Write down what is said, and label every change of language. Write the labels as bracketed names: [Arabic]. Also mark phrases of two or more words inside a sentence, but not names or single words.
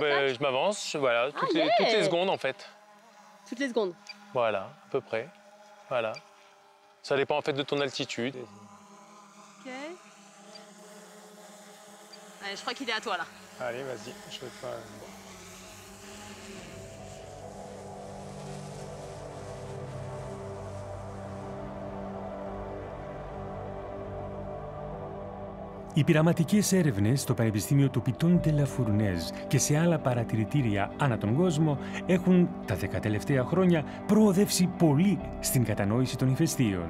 [French] Je m'avance, voilà, toutes les secondes en fait. Toutes les secondes? Voilà, à peu près. Voilà. Ça dépend en fait de ton altitude. Ok. Allez, je crois qu'il est à toi là. Allez, vas-y, je vais pas... [Greek] Οι πειραματικές έρευνες στο Πανεπιστήμιο του Πιτών ντε λα Φουρνέζ και σε άλλα παρατηρητήρια ανά τον κόσμο έχουν τα 10 τελευταία χρόνια προοδεύσει πολύ στην κατανόηση των ηφαιστείων.